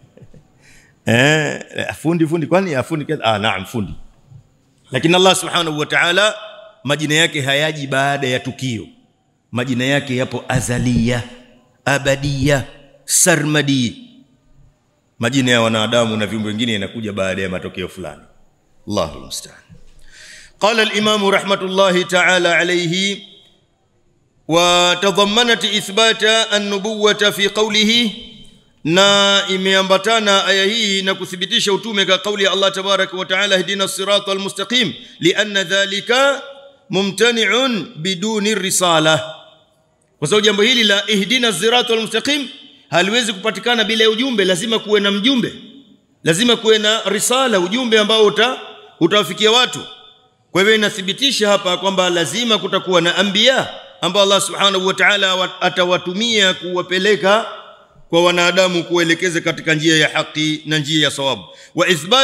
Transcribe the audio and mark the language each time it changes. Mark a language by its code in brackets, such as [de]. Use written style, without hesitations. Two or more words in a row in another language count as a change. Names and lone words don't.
[sw] Fundi kwani fundi kaza? Naam, fundi. Lakini [ar] الله سبحانه وتعالى [sw] majina yake hayaji baada ya tukio. Majina yake yapo azaliya, abadiya, sarmadi. Majina ya wanadamu na viumbe wengine yanakuja baada ya matokeo fulani. [ar] الله المستعان. قال الإمام رحمة الله تعالى عليه وتضمنت إثبات النبوة في قوله, [sw] na imeambatana aya hii na kuthibitisha utume kwa kauli ya Allah [ar] تبارك وتعالى, اهدنا الصراط المستقيم, لأن ذلك ممتنع بدون رسالة. [sw] Kwa sababu jambo hili la [ar] اهدنا الصراط المستقيم [sw] haliwezi kupatikana bila ujumbe. Lazima kuwe na mjumbe, lazima kuwe na risala, ujumbe ambao utawafikia watu. Kwa hivyo inathibitisha hapa kwamba lazima kutakuwa na anbiya ambao [ar] الله سبحانه وتعالى [sw] atawatumia kuwapeleka kwa wanadamu, kuelekeza katika njia ya haki na njia ya sawabu.